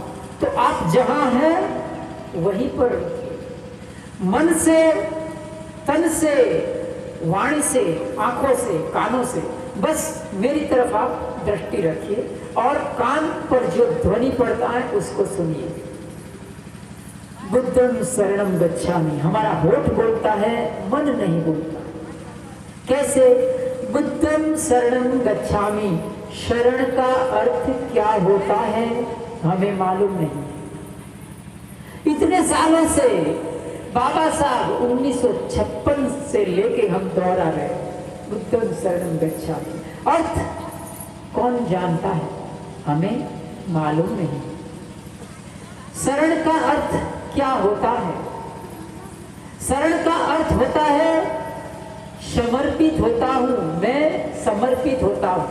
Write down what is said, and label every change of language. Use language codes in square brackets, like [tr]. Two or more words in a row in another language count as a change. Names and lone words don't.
[hi] तो आप जहां हैं वहीं पर मन से, तन से, वाणी से, आंखों से, कानों से बस मेरी तरफ आप दृष्टि रखिए और कान पर जो ध्वनि पड़ता है उसको सुनिए। [pi] बुद्धं शरणं गच्छामि, [hi] हमारा होठ बोलता है, मन नहीं बोलता। कैसे? [pi] बुद्धं शरणं गच्छामि, [hi] शरण का अर्थ क्या होता है हमें मालूम नहीं। इतने सालों से बाबा साहब 1956 से लेके हम दोहरा रहे [pi] बुद्धं शरणं गच्छामि। [hi] अर्थ कौन जानता है? हमें मालूम नहीं। शरण का अर्थ क्या होता है? शरण का अर्थ होता है समर्पित होता हूं, मैं समर्पित होता हूं।